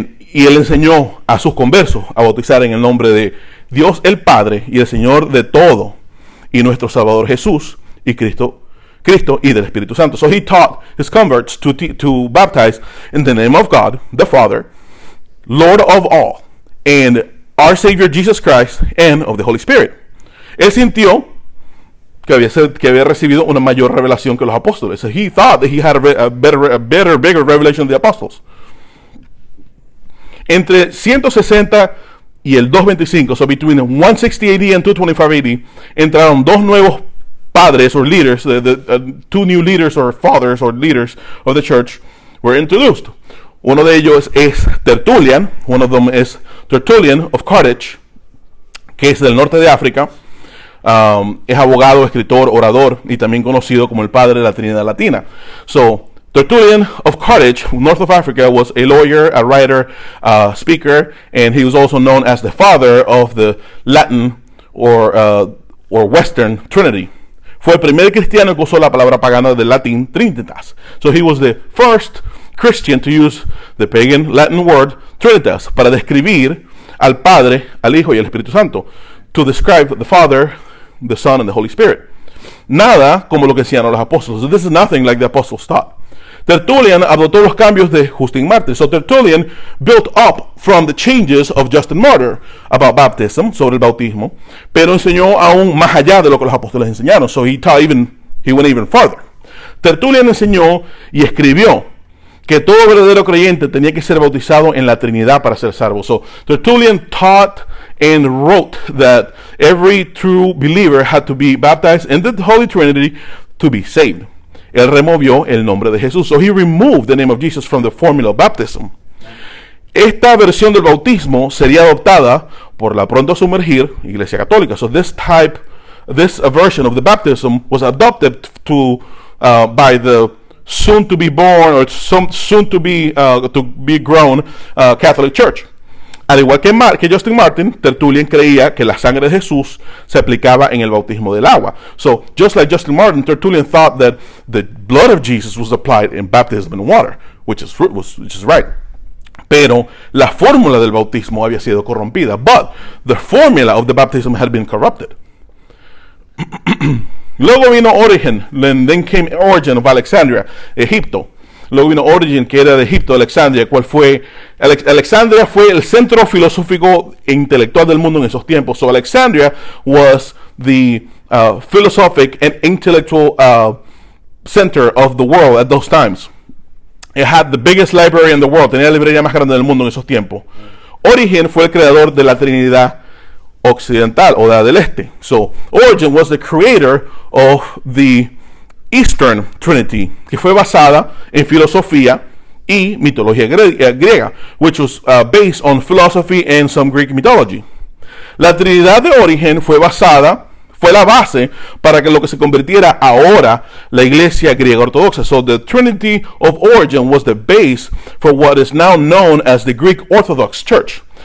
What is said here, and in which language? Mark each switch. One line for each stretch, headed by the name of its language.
Spanish: Y él enseñó a sus conversos a bautizar en el nombre de Dios el Padre y el Señor de todo y nuestro Salvador Jesús y Cristo y del Espíritu Santo.
English: So he taught his converts to baptize in the name of God, the Father, Lord of all, and our Savior Jesus Christ, and of the Holy Spirit.
Spanish: Él sintió que había recibido una mayor revelación que los apóstoles.
English: So he thought that he had a better, bigger revelation than the apostles.
Spanish: Entre 160 y el 225,
English: so between 160 AD and 225 AD,
Spanish: entraron dos nuevos padres
English: or leaders, two new leaders or fathers or leaders of the church were introduced.
Spanish: Uno de ellos es Tertullian,
English: one of them is Tertullian of Carthage,
Spanish: que es del norte de África. Es abogado, escritor, orador y también conocido como el padre de la Trinidad Latina.
English: So, Tertullian of Carthage, north of Africa, was a lawyer, a writer, speaker, and he was also known as the father of the Latin or Western Trinity.
Spanish: Fue el primer cristiano que usó la palabra pagana del latín Trinitas.
English: So he was the first Christian to use the pagan Latin word Trinitas
Spanish: para describir al Padre, al Hijo y al Espíritu Santo.
English: To describe the Father, the Son, and the Holy Spirit.
Spanish: Nada como lo que decían los apóstoles.
English: So this is nothing like the apostles taught.
Spanish: Tertullian adoptó los cambios de Justin Martyr.
English: So Tertullian built up from the changes of Justin Martyr about baptism,
Spanish: sobre el bautismo, pero enseñó aún más allá de lo que los apóstoles enseñaron.
English: So he went even further.
Spanish: Tertullian enseñó y escribió que todo verdadero creyente tenía que ser bautizado en la Trinidad para ser salvo.
English: So Tertullian taught and wrote that every true believer had to be baptized in the Holy Trinity to be saved.
Spanish: Él removió el nombre de Jesús.
English: So he removed the name of Jesus from the formula of baptism.
Spanish: Esta versión del bautismo sería adoptada por la pronto a sumergir Iglesia Católica.
English: So this version of the baptism was adopted by the soon to be born or soon to be grown Catholic Church.
Spanish: Al igual que Justin Martin, Tertullian creía que la sangre de Jesús se aplicaba en el bautismo del agua.
English: So, just like Justin Martin, Tertullian thought that the blood of Jesus was applied in baptism in water, which is right.
Spanish: Pero la fórmula del bautismo había sido corrompida.
English: But the formula of the baptism had been corrupted.
Spanish: Luego vino Origen,
English: then came Origen of Alexandria, Egipto.
Spanish: Luego vino Origen, que era de Egipto, Alexandria, Alexandria fue el centro filosófico e intelectual del mundo en esos tiempos.
English: So Alexandria was the philosophic and intellectual center of the world at those times. It had the biggest library in the world,
Spanish: tenía la librería más grande del mundo en esos tiempos. Origen fue el creador de la Trinidad occidental o del este.
English: So Origen was the creator of the Eastern Trinity,
Spanish: que fue basada en filosofía y mitología griega,
English: which was based on philosophy and some Greek mythology.
Spanish: La Trinidad de Origen fue la base para que lo que se convirtiera ahora la Iglesia griega ortodoxa.
English: So the Trinity of Origen was the base for what is now known as the Greek Orthodox Church.